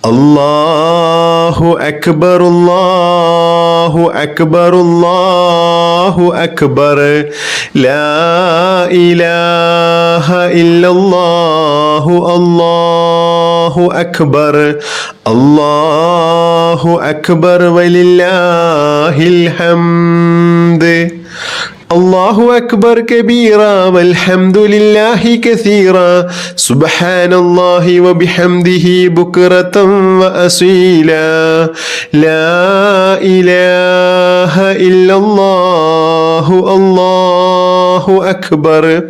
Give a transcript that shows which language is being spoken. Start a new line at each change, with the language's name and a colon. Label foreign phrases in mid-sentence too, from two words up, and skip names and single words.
Arabic: الله أكبر الله أكبر الله أكبر لا إله إلا الله الله أكبر الله أكبر ولله الحمد الله أكبر كبيرا والحمد لله كثيرا سبحان الله وبحمده بكرة وأصيلا لا إله إلا الله الله أكبر